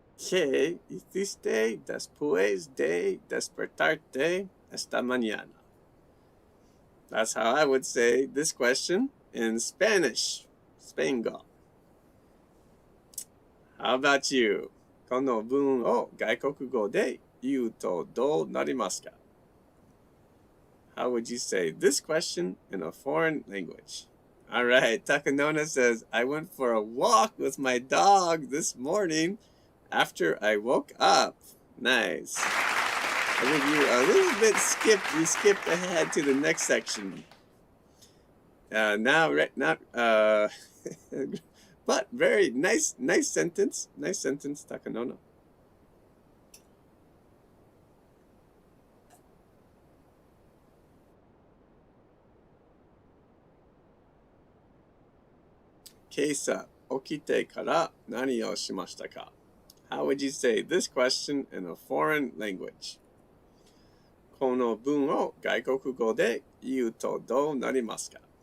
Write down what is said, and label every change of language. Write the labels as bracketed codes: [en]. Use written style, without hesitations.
[es] ¿Qué hiciste después de despertarte esta mañana? [en] That's how I would say this question in Spanish. Spaingo. How about you? [ja] この文を外国語で言うとどうなりますか? [en] How would you say this question in a foreign language? All right, Takanona says, I went for a walk with my dog this morning after I woke up. Nice. I think you a little bit skipped ahead to the next section. But very nice sentence. Nice sentence, Takanona. [ja] Keisa, okite kara nani o shimashita ka? [en] How would you say this question in a foreign language? [ja] この文を外国語で言うとどうなりますか?